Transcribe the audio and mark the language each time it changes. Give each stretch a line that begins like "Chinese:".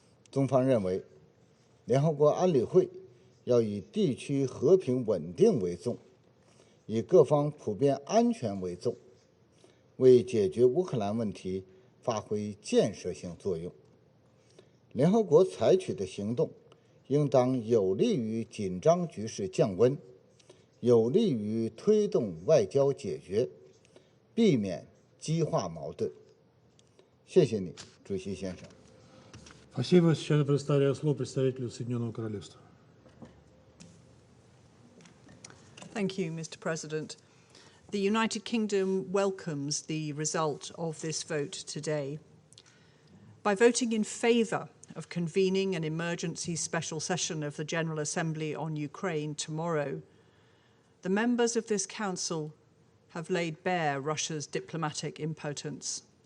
Chinese: 中方认为，联合国安理会要以地区和平稳定为重，以各方普遍安全为重，为解决乌克兰问题发挥建设性作用。联合国采取的行动应当有利于紧张局势降温，有利于推动外交解决，避免激化矛盾。谢谢你，主席先生。
Russian: Спасибо. Сейчас я предоставляю слово представителю Соединенного Королевства.
English: Thank you, Mr. President. The United Kingdom welcomes the result of this vote today. By voting in favour of convening an emergency special session of the General Assembly on Ukraine tomorrow, the members of this Council have laid bare Russia's diplomatic impotence.